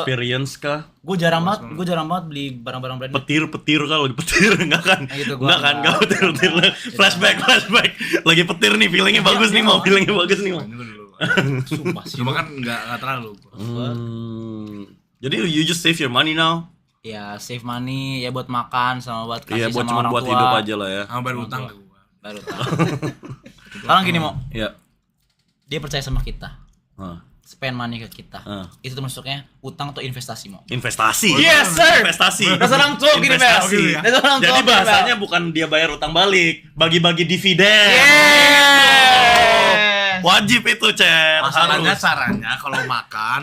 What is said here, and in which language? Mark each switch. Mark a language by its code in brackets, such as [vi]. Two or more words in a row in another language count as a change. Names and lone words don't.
[id] Experience kah? Gue jarang banget beli barang-barang branded. Petir kah? Lagi petir enggak kan? Gitu, gua Enggak kan? enggak. Enggak petir. Flashback. Lagi petir nih, feelingnya bagus nih, mau feelingnya bagus nih, mau. Sumpah sih. Cuma kan enggak terlalu. [en] Jadi you just save your money now? [id] Ya [en] save money [id] ya buat makan sama buat kasih Iya, buat sama cuma orang buat tua. hidup aja lah ya. Sama bayar utang ke gua. Baru tahu. Sekarang gini mau, Iya. dia percaya sama kita, Hah. [en] spend money [id] ke kita. Itu tuh masuknya utang atau investasi mau. Investasi. [en] Yes, sir. [id] Investasi. Dasar orang tua gini, Bel. Investasi. Dasar orang tua Jadi gini, bahasanya bukan dia bayar utang balik, bagi-bagi dividen. Yes. Wajib itu, Cer. Masalahnya Harus. caranya kalau makan,